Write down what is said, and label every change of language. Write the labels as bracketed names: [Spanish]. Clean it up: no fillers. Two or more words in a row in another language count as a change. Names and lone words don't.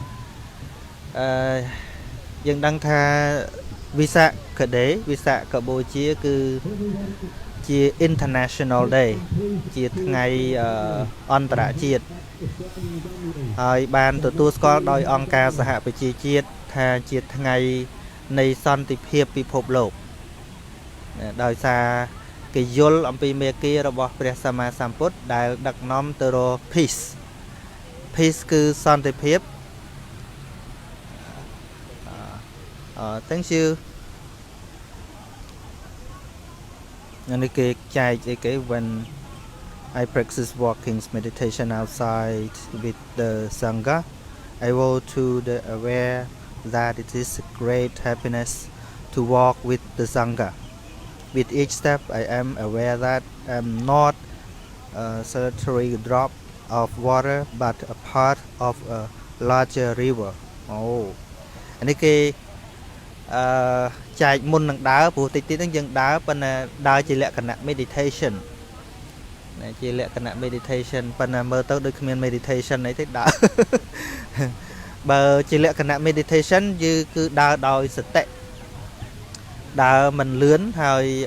[Khmer] យើងដឹងថាវិសាខបូជាគឺជា [English] International Day [Khmer] ជាថ្ងៃអន្តរជាតិហើយបានទទួលស្គាល់ដោយអង្គការសហប្រជាជាតិថាជាថ្ងៃនៃសន្តិភាពពិភពលោកដោយសារគេយល់អំពីមេគារបស់ព្រះសម្មាសម្ពុទ្ធដែលដឹកនាំទៅរក peace គឺសន្តិភាព [English] thank you [Khmer] នេះគេចែកអីគេ [English] when I practice walking meditation outside with the sangha I will to the aware that it is a great happiness to walk with the sangha with each step I am aware that I am not a solitary drop of water but a part of a larger river [Khmer] អានេះគេចែកមុននឹងដើរព្រោះតិចទៀតហ្នឹងយើងដើរប៉ុន្តែដើរជាលក្ខណៈ meditation ជាលក្ខណៈ meditation ប៉ុន្តែមើលទៅដូចគ្មាន meditation អីទេដើរបើជាលក្ខណៈ meditation គឺដើរដោយសតិដើរមិនលឿនហើយ